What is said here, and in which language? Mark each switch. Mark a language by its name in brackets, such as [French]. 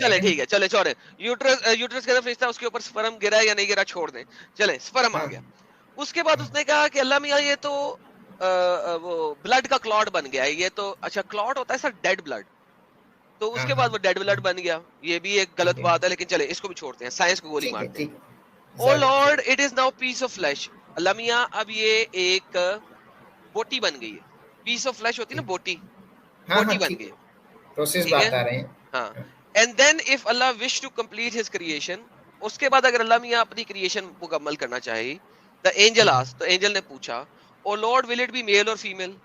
[Urdu] چلے ٹھیک ہے, چلے چھوڑیں, یوٹرس کے اندر فرشتہ, اس کے اوپر سپرم گرا یا نہیں گرا چھوڑ دیں, چلے سپرم آ گیا. اس کے بعد اس نے کہا کہ اللہ میاں یہ تو وہ بلڈ کا کلاٹ بن گیا ہے, یہ تو اچھا کلاٹ ہوتا ہے سر ڈیڈ بلڈ, تو اس کے بعد وہ ڈیڈ بلڈ بن گیا. یہ بھی ایک غلط بات ہے, لیکن چلے اس کو بھی چھوڑتے ہیں, سائنس کو گولی مارتے ہیں. [English] O Lord it is now piece of flesh. [Urdu] اللہ میاں اب یہ ایک بوٹی بن گئی ہے, [English] piece of flesh [Urdu] ہوتی ہے نا بوٹی, بوٹی بن گئی. پروسیس بتا رہے ہیں. [English] ہاں, and then if Allah wish to complete his creation, [Urdu] اس کے بعد اگر اللہ میاں اپنی کریشن مکمل کرنا چاہے, [English] the angel as, [Urdu] تو اینجل نے پوچھا [English] O Lord will it be male اور female.